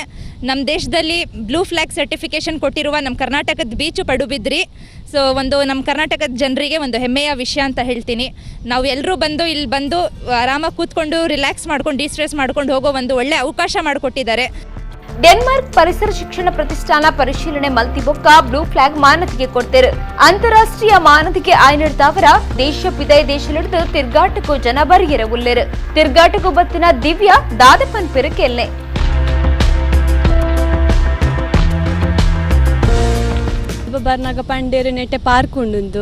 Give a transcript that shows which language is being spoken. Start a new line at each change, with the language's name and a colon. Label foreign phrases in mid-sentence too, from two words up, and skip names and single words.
Kannada: ನಮ್ಮ ದೇಶದಲ್ಲಿ
English: blue flag certification
Kannada: ಕೊಟ್ಟಿರುವ ನಮ್ಮ ಕರ್ನಾಟಕದ ಬೀಚು ಪಡುಬಿದ್ರಿ. ಸೊ ಒಂದು ನಮ್ಮ ಕರ್ನಾಟಕದ ಜನರಿಗೆ ಒಂದು ಹೆಮ್ಮೆಯ ವಿಷಯ ಅಂತ ಹೇಳ್ತೀನಿ. ನಾವು ಎಲ್ಲರೂ ಬಂದು ಇಲ್ಲಿ ಬಂದು ಆರಾಮಾಗಿ ಕೂತ್ಕೊಂಡು ರಿಲ್ಯಾಕ್ಸ್ ಮಾಡ್ಕೊಂಡು ಡಿಸ್ಟ್ರೆಸ್ ಮಾಡ್ಕೊಂಡು ಹೋಗೋ ಒಂದು ಒಳ್ಳೆ ಅವಕಾಶ ಮಾಡಿಕೊಟ್ಟಿದ್ದಾರೆ.
Tulu: ಡೆನ್ಮಾರ್ಕ್ ಪರಿಸರ ಶಿಕ್ಷಣ ಪ್ರತಿಷ್ಠಾನ ಪರಿಶೀಲನೆ ಮಲ್ತಿಬೊಕ್ಕ
English: blue flag
Tulu: ಮಾನತಿಗೆ ಕೊಡ್ತೇರು. ಅಂತಾರಾಷ್ಟ್ರೀಯ ಮಾನತಿಗೆ ಆಯ್ನಿಡ್ತಾವರ ದೇಶ ಪಿದೈ ದೇಶಲಿಡ್ದು ತಿರ್ಗಾಟಕ್ಕೂ ಜನ ಬರಿಗೆರ ಉಲ್ಲೇರು. ತಿರ್ಗಾಟಕ್ಕೂ ಬತ್ತಿನ ದಿವ್ಯ ದಾದಪನ್ ಪೆರುಕೆಲ್ನೆ. ಬರ್ನಾಗ ಪಂಡೇರು ನೆಟ್ಟೆ ಪಾರ್ಕ್ ಉಂಡು.